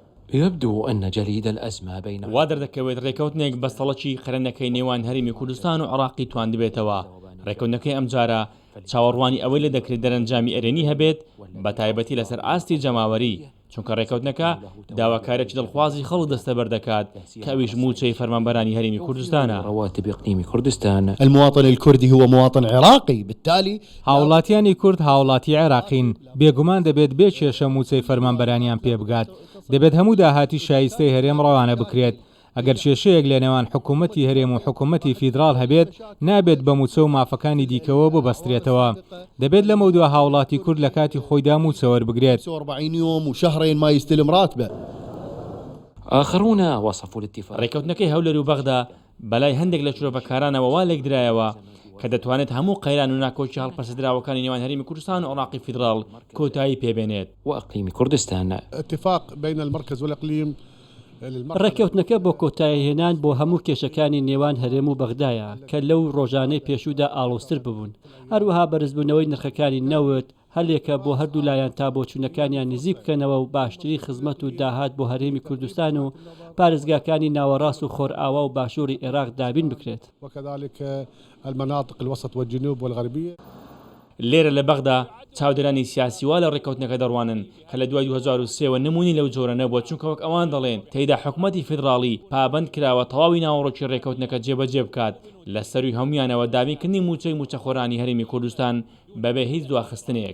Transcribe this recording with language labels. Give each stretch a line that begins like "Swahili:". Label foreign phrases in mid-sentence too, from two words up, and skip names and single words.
Arabic: يبدو أن جليد الأزمة بين
Central Kurdish: وا دەردەکەوێت ڕێکەوتنێک بەستەڵەکی خەرەنەکەی نێوان هەرێمی کوردستان و عێراقی توان دەبێتەوە. ڕێکەوتنەکەی ئەم جارە چاوەڕوانی ئەوەی لە دەکرێت دەرەنجامی ئەرێنی هەبێت بە تایبەتی لەسەر ئاستی جەماوەری، چونکە ڕێکەوتنەکە داواکارێکی دڵخوازی خەڵک دەستەبەر دەکات کە ئەویش موچەی فەرمانبەرانی هەرێمی کوردستانە.
Arabic: رواتب إقليم كردستان. المواطن الكردي هو مواطن عراقي، بالتالي
Central Kurdish: هاوڵاتیانی کورد هاوڵاتی عێراقین، بێگومان دەبێت بێ کێشە موچەی فەرمانبەرانیان پێ بگات، دەبێت هەموو داهاتی شایستەی هەرێم ڕەوانە بکرێت. ئەگەر کێشەیەک لە نێوان حکوومەتی هەرێم و حکوومەتی فیدراڵ هەبێت نابێت بە موچە و مافەکانی دیکەوە ببەسترێتەوە. دەبێت لەمە دووە هاوڵاتی کورد لە کاتی خۆیدا موچە وەربگرێت.
Arabic: 40 يوم وشهرين ما يستلم راتبه. آخرون وصفوا الاتفاق.
Central Kurdish: ڕێکەوتنەکەی هەولێر و بەغدا بەلای هەندێک لە شورۆڤەکارانەوە وا لێک درایەوە کە دەتوانێت هەموو قەیران و ناکۆچی هەڵپەسەدراوەکانی نێوان هەرێمی کوردستان و عێراقی فیدراڵ کۆتایی پێبێنێت.
Arabic: وإقليم كردستان. اتفاق بين المركز والإقليم.
Central Kurdish: ڕێکەوتنەکە بۆ کۆتاییهێنان بۆ هەموو کێشەکانی نێوان هەرێم و بەغدایە کە لەو ڕۆژانەی پێشوودا ئاڵۆزتر ببوون. هەروەها بەرزبوونەوەی نرخەکانی نەوت هەلێکە بۆ هەردوو لایەن تا بۆ چوونەکانیان نزیک بکەنەوە و باشتری خزمەت و داهات بۆ هەرێمی کوردستان و پارێزگاکانی ناوەڕاست و خۆرئاوا و باشووری عێراق دابین بکرێت.
Arabic: وكذلك المناطق الوسط والجنوب والغربية.
Central Kurdish: لێرە لە بەغدا چاودێرانی سیاسیوا لە ڕێکەوتنەکە دەڕوانن کە لە دوای 2023 نمونی لەو جۆرە نەبووە، چونکە وەک ئەوان دەڵێن تێیدا حکوومەتی فیدراڵی پابند کراوە تەواوی ناوەڕۆکی ڕێکەوتنەکە جێبەجێ بکات لە سەروی هەمویانەوە دابینکردنی موچەی موچەخۆرانی هەرێمی کوردستان بەبێ هیچ دواخستنێک.